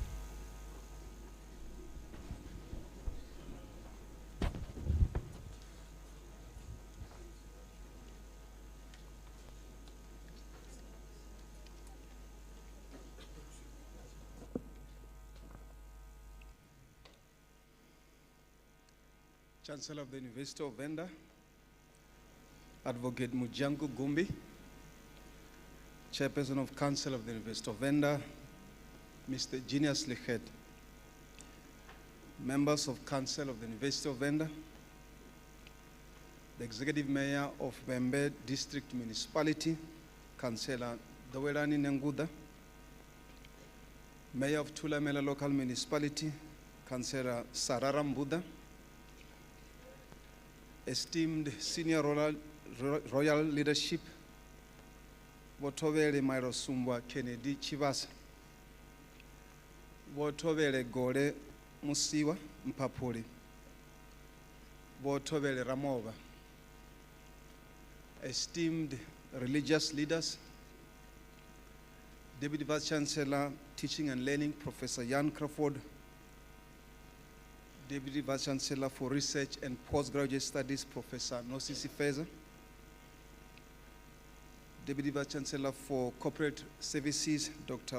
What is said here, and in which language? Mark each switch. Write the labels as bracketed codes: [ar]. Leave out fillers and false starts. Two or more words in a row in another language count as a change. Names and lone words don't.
[en] Chancellor of the University of Venda, Advocate Mujanku Gumbi, Chairperson of Council of the University of Venda, Mr. Genius Lichet, members of Council of the University of Venda, the Executive Mayor of Bembe District Municipality, Councillor Dawelani Nenguda, Mayor of Thulamela Local Municipality, Councillor Sarara Mbuda, esteemed senior royal leadership, Botovele Mairosumba Kennedy Chivasa, Botovele Gore Musiwa Mpapuri, Botovele Ramova, esteemed religious leaders, Deputy Vice Chancellor, Teaching and Learning, Professor Jan Crawford, Deputy Vice Chancellor for Research and Postgraduate Studies, Professor Nosisi Feza, Deputy Vice Chancellor for Corporate Services, Dr.